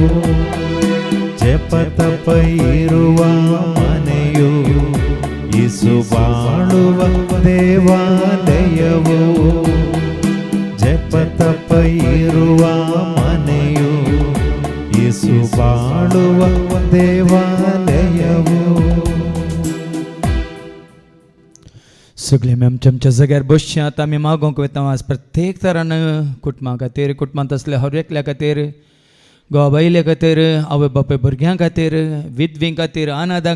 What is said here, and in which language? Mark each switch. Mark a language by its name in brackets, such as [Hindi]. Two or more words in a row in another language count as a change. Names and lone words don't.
[Kannada] ಜಪ ತಪ ಇರುವ ಮನೆಯು ಯೇಸು ಬಾಳುವ ದೇವಾಲಯವು ಜಪ ತಪ ಇರುವ ಮನೆಯು ಯೇಸು ಬಾಳುವ देवालयवो [Konkani] सगळे आमी आमच्या जाग्यार बसचे आतां आमी मागोवंक वता आज प्रत्येक तरान कुटुंबा खातीर कुटुंबांत असल्या हर एकल्या खातीर घोवा बायले खातीर आवय बापूय भुरग्यां खातीर विधवीं खातीर अनाथां